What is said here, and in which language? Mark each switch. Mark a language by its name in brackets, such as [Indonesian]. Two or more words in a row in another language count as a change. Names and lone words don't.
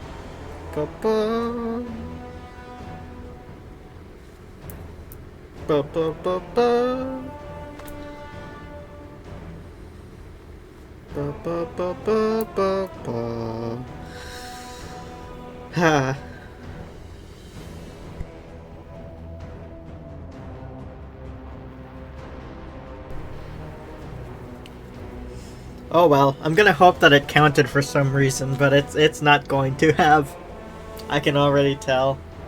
[English] Ba-ba. Ba-ba-ba-ba. Ba-ba-ba-ba-ba-ba. Ha. Oh well, I'm gonna hope that it counted for some reason, but it's not going to have. I can already tell.